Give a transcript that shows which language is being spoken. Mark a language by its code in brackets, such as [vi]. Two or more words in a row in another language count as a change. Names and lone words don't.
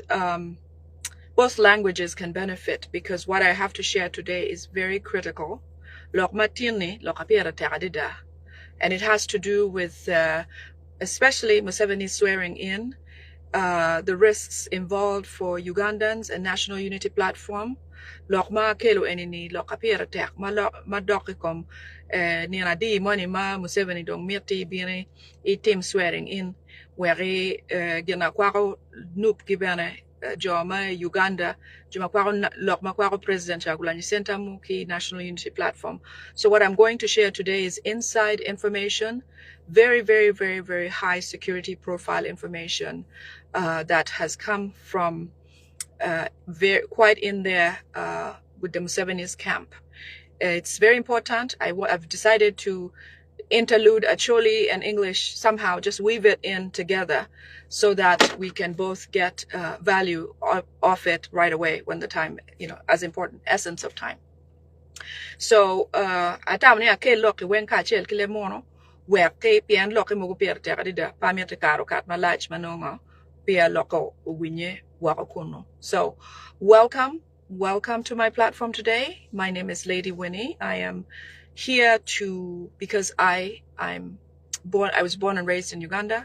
[en] both languages can benefit, because what I have to share today is very critical. And it has to do with especially Museveni swearing in, the risks involved for Ugandans and National Unity Platform. [ach] Lokma kelo enini lokapira tek ma dokikom nina di money ma Museveni dong mirti bini team [en] swearing in [ach] where gina kwako nup gibane joma Uganda joma kwako lokma kwako President Chagulanyi Sentamu ki National Unity Platform. [en] So what I'm going to share today is inside information, very, very, very, very high security profile information that has come from quite in there with the Museveni's camp. It's very important. I've decided to interlude Acholi and English, somehow just weave it in together so that we can both get value off it right away when the time, as important, essence of time. So, [ach] atamni ake loki wenka chel kile mono, where ke pian loki mugu pier terida, pamir karo kat malach manonga, pia loko uwinye wakokuno. [en] So, welcome to my platform today. My name is Lady Winnie. I am here because I was born and raised in Uganda.